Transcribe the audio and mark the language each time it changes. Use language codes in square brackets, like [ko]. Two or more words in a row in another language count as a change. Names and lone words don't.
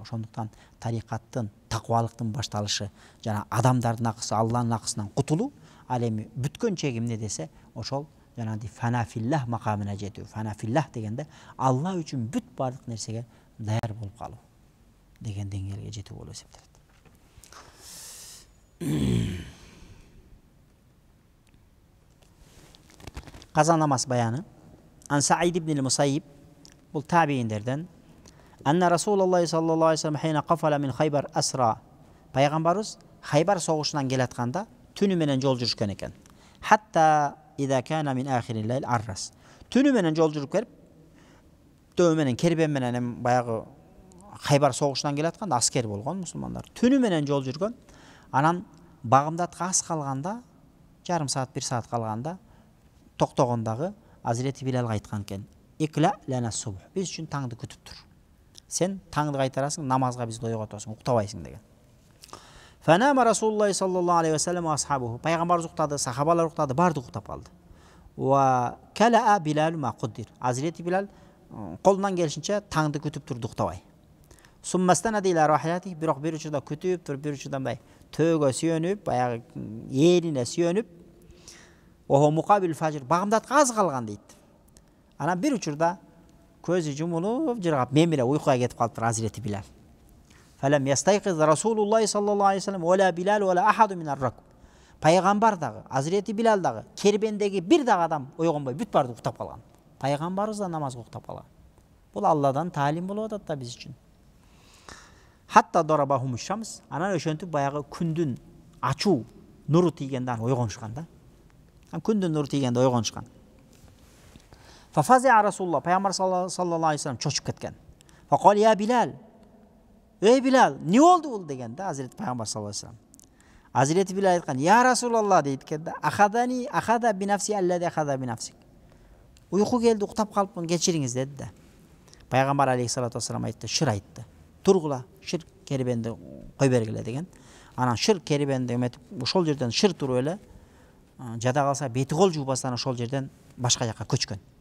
[ky] Ошондуктан тарикаттын, таквалыктын башталышы жана адамдардын акысы, Алланын акысынан кутулуу, ал эми бүткөн чеги эмне десе, ошол жанагы [ar] فناء في الله [ky] макамына жетүү. [ar] فناء في الله [ky] дегенде Алла үчүн бүт бардык нерсеге даяр болуп калуу деген деңгээлге жетүү болуп эсептелет. Каза намаз баяны. [ar] عن سعيد بن المسيب, [ky] бул табииндерден, [ar] أن رسول الله صلى الله عليه وسلم حين قفل من خيبر أسرى. [ky] Пайгамбарыбыз Хайбар согушунан келатканда түнү менен жол жүрүшкөн экен. [ar] حتى إذا كان من آخر الليل عرس. [ky] Түнү менен жол жүрүп келип, төө менен кербен менен баягы Хайбар согушунан келатканда аскер болгон мусулмандар. Түнү менен жол жүргөн. Анан багымдатка аз калганда, жарым саат, 1 саат калганда токтогондагы Азирети Билалга айткан экен. [ar] اكلأ لنا الصبح. [ky] Биз үчүн таңды күтүп тур. Сен таңды кайтарасың, намазга бизди ойготосуң, уктабайсың деген. [ar] فنام رسول الله صلى الله عليه وسلم وأصحابه. [ky] Пайгамбар уктады, сахабалар уктады, барды уктап калды. [ar] وقال بلال ما قدر. [ky] Азирети Билал колунан келишинче таңды күтүп турду, уктабай. [ar] ثم استند إلى راحلته, [ky] бирок бир учурда күтүп туруп, бир учурда мындай төөгө сүйөнүп, баягы ээрине сүйөнүп, [ar] وهو مقابل الفجر, [ky] багымдатка аз калган дейт. Анан бир учурда көзү жумулуп, жыргап мемире уйкуга кетип калыптыр Азирети Билал. [ar] فلم يستيقظ رسول الله صلى الله عليه وسلم ولا بلال ولا أحد من الركب. [ky] Пайгамбар дагы, Азирети Билал дагы, кербендеги бир дагы адам ойгонбой бүт барды уктап калган. Пайгамбарыбыз да намазга уктап калган. Бул Алладан таалим болуп атат да биз үчүн. [ar] حتى ضربتهم الشمس, [ky] анан ошентип баягы күндүн ачуу нуру тийгенде ойгонушкан да. Күндүн нуру тийгенде ойгонушкан. [ar] ففزع رسول الله، пайгамбар صلى الله عليه وسلم [ky] чочуп кеткен. [ar] فقال يا بلال, [ky] эй Билал, не болду бул дегенде Азирет пайгамбар [ar] صلى الله عليه وسلم. [ky] Азирети Билал айткан, [ar] يا رسول الله [ky] дейт экен, [ar] أخذ بنفسي الذي أخذ بنفسك. [ky] Уйку келди, уктап калыпмын, кечириңиз деди да. Пайгамбар [ar] عليه الصلاة والسلام [ky] айтты, шыр айтты. Тургула, шыр кербенди кой бергиле деген. Анан шыр кербенди эметип, ошол жерден шыр туруп эле, жада калса бети кол жуубастан ошол жерден башка жакка көчкөн.